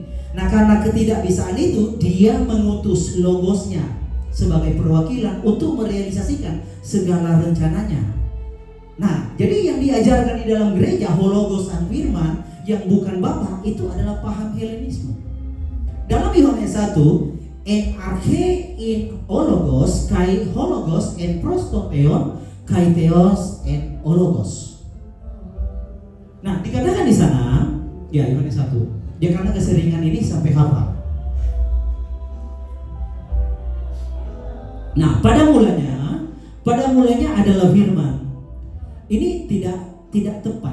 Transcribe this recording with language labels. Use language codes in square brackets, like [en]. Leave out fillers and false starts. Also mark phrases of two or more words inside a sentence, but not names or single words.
[id] Nah karena ketidakbisaan itu dia mengutus logosnya sebagai perwakilan untuk merealisasikan segala rencananya. Nah jadi yang diajarkan di dalam gereja hologos dan firman yang bukan Bapa itu adalah paham Helenisme. Dalam Yohanes 1, [el] ἐν ἀρχῇ ἦν ὁ λόγος καὶ ὁ λόγος ἦν πρὸς τὸν θεόν καὶ θεὸς ἦν ὁ λόγος. [id] Nah dikatakan di sana ya Yohanes 1, dia karena keseringan ini sampai hafal. Nah pada mulanya adalah firman. Ini tidak tepat.